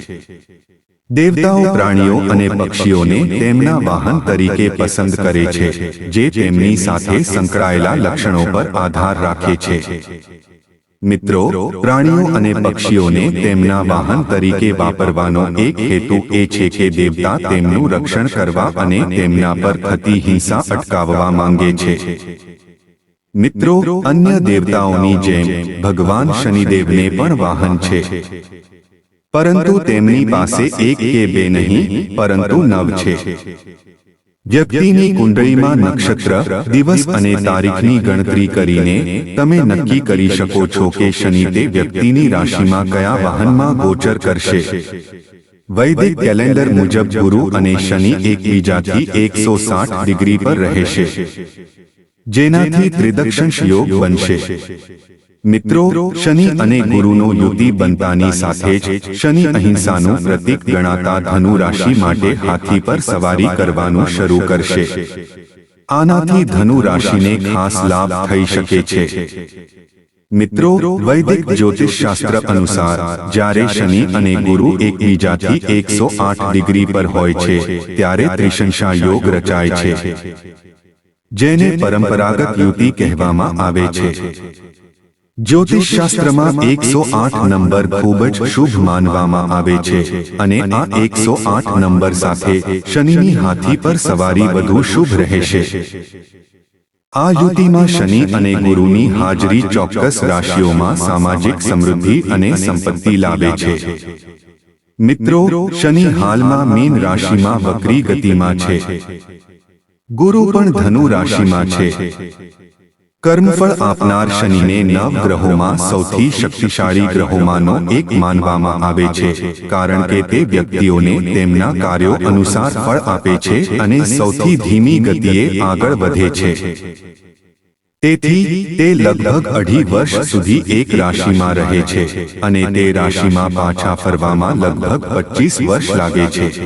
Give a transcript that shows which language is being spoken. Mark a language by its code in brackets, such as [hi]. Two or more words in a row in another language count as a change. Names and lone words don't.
[gu] દેવતાઓ પ્રાણીઓ અને પક્ષીઓને તેમના વાહન તરીકે પસંદ કરે છે, જે તેમની સાથે સંકળાયેલા લક્ષણો પર આધાર રાખે છે। મિત્રો પ્રાણીઓ અને પક્ષીઓને તેમના વાહન તરીકે વાપરવાનો એક હેતુ એ છે કે દેવતા તેમનું રક્ષણ કરવા અને તેમના પર થતી હિંસા અટકાવવા માંગે છે। મિત્રો અન્ય દેવતાઓની જેમ ભગવાન શનિદેવને પણ વાહન છે, પરંતુ તેમની પાસે એક કે બે નહીં પરંતુ 9 છે। વ્યક્તિની કુંડળીમાં નક્ષત્ર, દિવસ અને તારીખની ગણતરી કરીને તમે નક્કી કરી શકો છો કે શનિ તે વ્યક્તિની રાશિમાં કયા વાહનમાં ગોચર કરશે। વૈદિક કેલેન્ડર મુજબ ગુરુ અને શનિ એકબીજાથી 160 ડિગ્રી પર રહેશે, જેનાથી ત્રિદક્ષંશ યોગ બનશે। મિત્રો શનિ અને ગુરુનો યુતિ બનતાની સાથે જ શનિ અહિંસાનું પ્રતીક ગણાતા ધનુ રાશિ માટે હાથી પર સવારી કરવાનું શરૂ કરશે। આનાથી ધનુ રાશિને ખાસ લાભ થઈ શકે છે। મિત્રો વૈદિક જ્યોતિષ શાસ્ત્ર અનુસાર જ્યારે શનિ અને ગુરુ એકબીજાથી 108 ડિગ્રી પર હોય છે ત્યારે ત્રિશંશા યોગ રચાય છે, જેને પરંપરાગત યુતિ કહેવામાં આવે છે। જ્યોતિષ શાસ્ત્રમાં 108 નંબર ખૂબ જ શુભ માનવામાં આવે છે અને આ 108 નંબર સાથે શનિની હાથી પર સવારી વધુ શુભ રહેશે। આ યુતિમાં શનિ અને ગુરુની હાજરી ચોક્કસ રાશિઓમાં સામાજિક સમૃદ્ધિ અને સંપત્તિ લાવે છે। મિત્રો શનિ હાલમાં મીન રાશિમાં વક્રી ગતિમાં છે, ગુરુ પણ ધનુ રાશિમાં છે। કર્મફળ આપનાર શનિને 9 ગ્રહોમાં સૌથી શક્તિશાળી ગ્રહોમાંનો એક માનવામાં આવે છે, કારણ કે તે વ્યક્તિઓને તેમના કાર્યો અનુસાર ફળ આપે છે અને સૌથી ધીમી ગતિએ આગળ વધે છે। તેથી તે લગભગ 2.5 વર્ષ સુધી એક રાશિમાં રહે છે અને તે રાશિમાં પાછા ફરવામાં લગભગ 25 વર્ષ લાગે છે।